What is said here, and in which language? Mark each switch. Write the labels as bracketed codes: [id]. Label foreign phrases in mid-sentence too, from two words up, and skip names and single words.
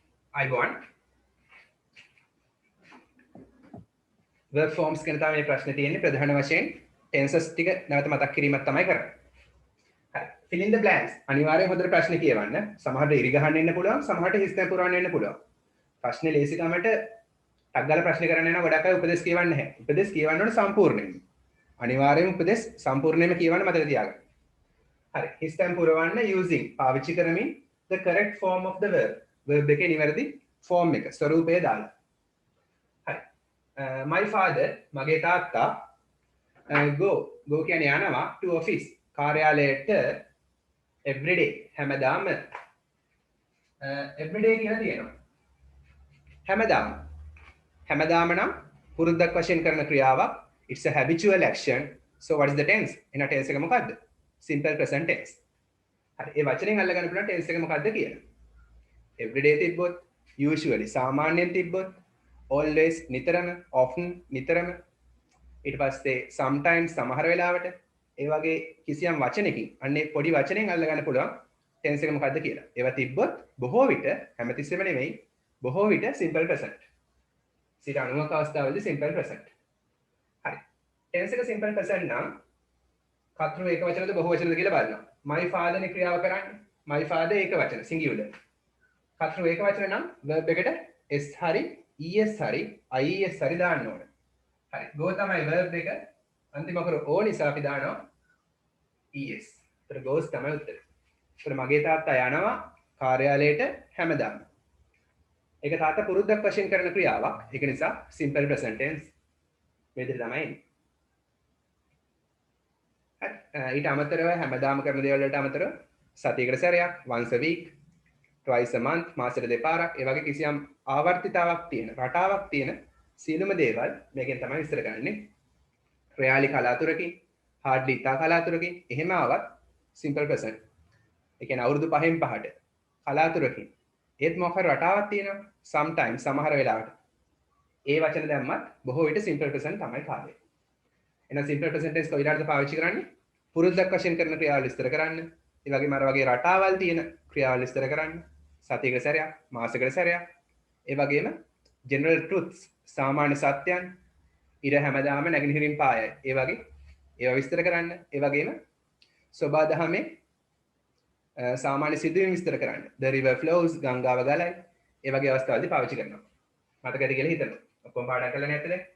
[si] අයිබෝන් [en] verb forms [si] ගැන තමයි මේ ප්‍රශ්නේ තියෙන්නේ ප්‍රධාන වශයෙන් tenses ටික නැවත මතක් කිරීමක් තමයි කරන්නේ. හරි. fill in the blanks අනිවාර්යෙන් හොඳට ප්‍රශ්නේ කියවන්න. සමහරට ඉරි ගහන්න එන්න පුළුවන්, සමහරට හිස්තැන් පුරවන්න එන්න පුළුවන්. ප්‍රශ්නේ ලේසිකමට ටක් ගාලා ප්‍රශ්නේ කරන්න යනවා ගොඩක් අය උපදේශ කියවන්නේ නැහැ. උපදේශ කියවන්න ඕනේ සම්පූර්ණයෙන්ම. අනිවාර්යෙන්ම උපදේශ සම්පූර්ණයෙන්ම කියවන්න මතක තියාගන්න. හරි. හිස්තැන් පුරවන්න using පාවිච්චි කරමින් [en] the correct form of the verb. [si] verb එකේ නිවැරදි form එක ස්වරූපය දාලා. [en] my father [si] මගේ තාත්තා go කියන්නේ යනවා [en] to office [si] කාර්යාලයට everyday හැමදාම everyday කියලා තියෙනවා හැමදාම නම් පුරුද්දක් වශයෙන් කරන ක්‍රියාවක් [en] it's a habitual action so what is the tense [si] එන tense එක මොකද්ද [en] simple present tense [si] හරි ඒ වචනෙන් අල්ලගන්න පුළුවන් tense එක මොකද්ද කියලා everyday තිබ්බොත් usually සාමාන්‍යයෙන් තිබ්බොත් always නිතරම often නිතරම ඊට පස්සේ sometimes සමහර වෙලාවට ඒ වගේ කිසියම් වචනකින් අන්නේ පොඩි වචනෙන් අල්ල ගන්න පුළුවන් tense එක මොකද්ද කියලා. ඒවා තිබ්බොත් බොහෝ විට හැමතිස්සෙම නෙමෙයි බොහෝ විට [en] simple present. [si] 90ක අවස්ථාවලදී [en] simple present. [si] හරි. tense එක [en] simple present [si] නම් කතෘ ඒක වචනද බොහෝ වචනද කියලා බලනවා. [en] my father [si] නේ ක්‍රියාව කරන්නේ. [en] my father [si] ඒක වචන singular. කතෘ ඒක වචන නම් verb එකට s හරි es හරි ies හරි දාන්න ඕන. හරි. go තමයි verb එක. අන්තිම අකුර o නිසා අපි දානවා es. ඒතර goes තමයි උත්තරේ. ඒතර මගේ තාත්තා යනවා කාර්යාලයට හැමදාම. ඒක තාත්තා පුරුද්දක් වශයෙන් කරන ක්‍රියාවක්. ඒක නිසා [en] simple present tense [si] මේ විදිහට තමයි එන්නේ. හරි. ඊට අමතරව හැමදාම කරන දේවල් වලට අමතරව සතියකට සැරයක් [en] once a week twice a month [si] මාසෙට දෙපාරක් ඒ වගේ කිසියම් ආවර්තිතාවක් තියෙන රටාවක් තියෙන සියලුම දේවල් මේකෙන් තමයි විස්තර කරන්නේ රෙයාලි කලාතුරකින් hardly ඉතා කලාතුරකින් එහෙම ආවත් [en] simple present [si] ඒ කියන්නේ අවුරුදු 5න් 5ට කලාතුරකින් ඒත් මොකක් හරි රටාවක් තියෙනවා sometimes සමහර වෙලාවට ඒ වචන දැම්මත් බොහෝ විට [en] simple present [si] තමයි කාර්යය එහෙනම් [en] simple present tense [si] කොයිලාටද පාවිච්චි කරන්නේ පුරුද්දක් වශයෙන් කරන ක්‍රියාවල් විස්තර කරන්න ඒ වගේම අර වගේ රටාවල් තියෙන ක්‍රියාවල් විස්තර කරන්න සතියකට සැරයක් මාසයකට සැරයක් ඒ වගේම [en] general truths [si] සාමාන්‍ය සත්‍යයන් ඉර හැමදාම නැගෙනහිරින් පායයි ඒ වගේ ඒවා විස්තර කරන්න ඒ වගේම සෝබා දහමේ සාමාන්‍ය සිදුවීම් විස්තර කරන්න [en] the river flows [si] ගංගාව ගලයි ඒ වගේ අවස්ථාවලදී පාවිච්චි කරනවා මතකද කියලා හිතන්න ඔක්කොම පාඩම් කරලා නැද්ද